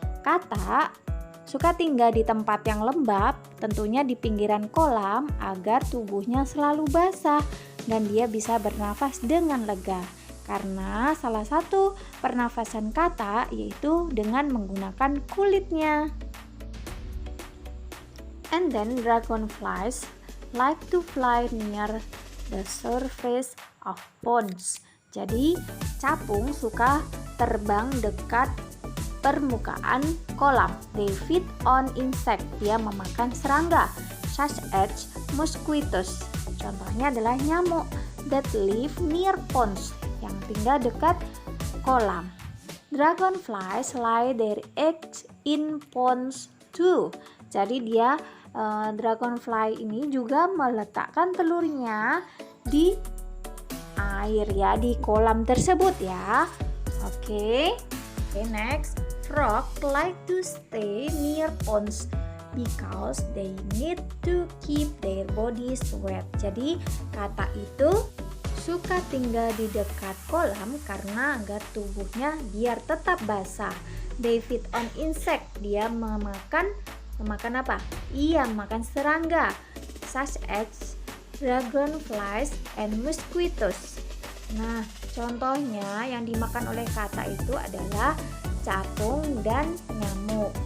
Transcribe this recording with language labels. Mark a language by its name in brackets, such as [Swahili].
[Indonesian] Katak suka tinggal di tempat yang lembab, tentunya di pinggiran kolam agar tubuhnya selalu basah dan dia bisa bernafas dengan lega. Karena salah satu pernafasan katak yaitu dengan menggunakan kulitnya. [English] And then dragonflies like to fly near the surface of ponds. [Indonesian] Jadi capung suka terbang dekat permukaan kolam. [English] They feed on insect. [Indonesian] Dia memakan serangga, [English] such as mosquitoes. [Indonesian] Contohnya adalah nyamuk [English] that live near ponds, [Indonesian] yang tinggal dekat kolam. [English] Dragonflies lay their eggs in ponds too. [Indonesian] Jadi dia dragonfly ini juga meletakkan telurnya di air ya, di kolam tersebut ya. [English] Oke, next. Frog like to stay near ponds because they need to keep their bodies wet. [Indonesian] Jadi katak itu suka tinggal di dekat kolam karena agar tubuhnya biar tetap basah. [English] They feed on insect. [Indonesian] Dia memakan apa? Iya, makan serangga, [English] such as dragonflies and mosquitoes. [Indonesian] Nah, contohnya yang dimakan oleh katak itu adalah capung dan nyamuk.